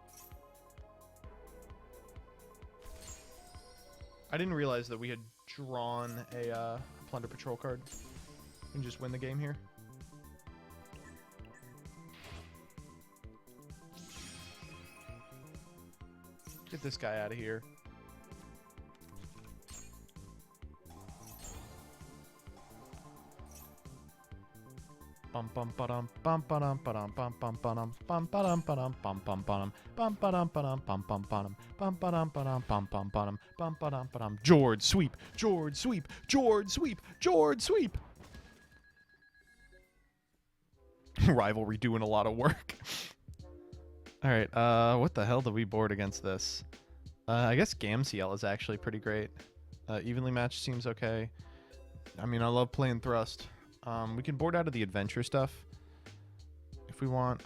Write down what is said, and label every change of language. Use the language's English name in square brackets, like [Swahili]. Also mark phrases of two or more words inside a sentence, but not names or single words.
[English] I didn't realize that we had drawn a Plunder Patrol card. We can just win the game here. Get this guy out of here. Bum bum ba-dum bum ba-dum ba-dum bum bum ba-dum bum ba-dum ba-dum bum bum ba-dum bum ba-dum ba-dum bum bum ba-dum bum ba-dum ba-dum bum bum ba-dum bum ba-dum ba-dum. Jord sweep, Jord sweep, Jord sweep, Jord sweep. Rivalry doing a lot of work. All right, what the hell did we board against this? I guess Gamciel is actually pretty great. Evenly matched seems okay. I mean, I love playing Thrust. We can board out of the adventure stuff if we want.